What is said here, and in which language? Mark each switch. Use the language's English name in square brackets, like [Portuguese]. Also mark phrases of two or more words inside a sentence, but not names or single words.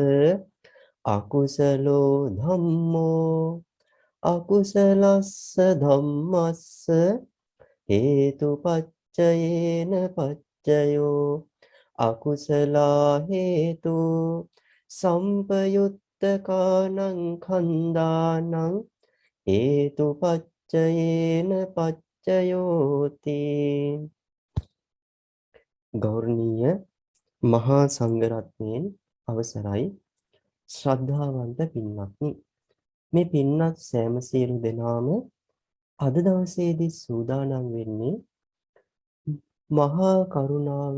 [Pali] අකුසලෝ ධම්මෝ අකුසලස්ස ධම්මස්ස හේතුපච්චයේන පච්චයෝ අකුසලා හේතු සම්පයුත්තකානං කන්දානං හේතුපච්චයේන පච්චයෝති. [Sinhala] ගෞරවනීය මහා සංඝරත්නයන් අවසරයි. ශ්‍රද්ධාවන්ත පින්වත්නි, මේ පින්වත් සෑම සියලු දෙනාම අද දවසේදී සූදානම් වෙන්නේ මහා කරුණාව